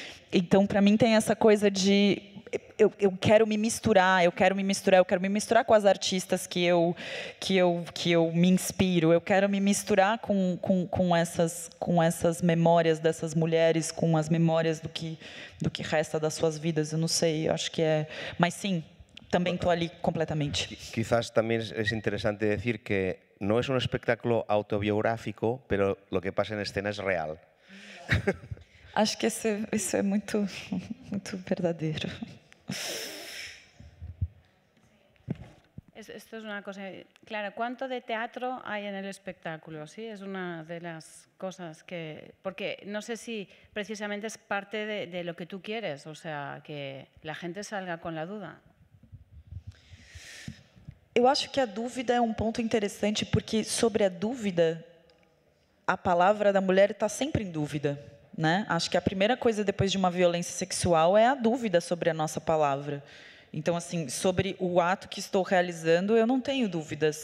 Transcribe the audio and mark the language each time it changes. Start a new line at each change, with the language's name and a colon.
Portuguese: Então, para mim, tem essa coisa de eu quero me misturar com as artistas que eu me inspiro, eu quero me misturar com essas memórias dessas mulheres, com as memórias do que resta das suas vidas. Eu não sei, eu acho que mas sim, também estou ali completamente.
Spanish: Quizás también es interesante decir que no es un espectáculo autobiográfico, pero lo que pasa en escena es real.
Portuguese: Acho que isso é muito, muito verdadeiro.
Spanish: Esto es una cosa, claro, ¿cuánto de teatro hay en el espectáculo? Sí, es una de las cosas que, porque no sé si precisamente es parte de lo que tú quieres, o sea, que la gente salga con la duda.
Portuguese: Eu acho que a dúvida é um ponto interessante, porque sobre a dúvida, a palavra da mulher está sempre em dúvida, né? Acho que a primeira coisa depois de uma violência sexual é a dúvida sobre a nossa palavra. Então, assim, sobre o ato que estou realizando, eu não tenho dúvidas.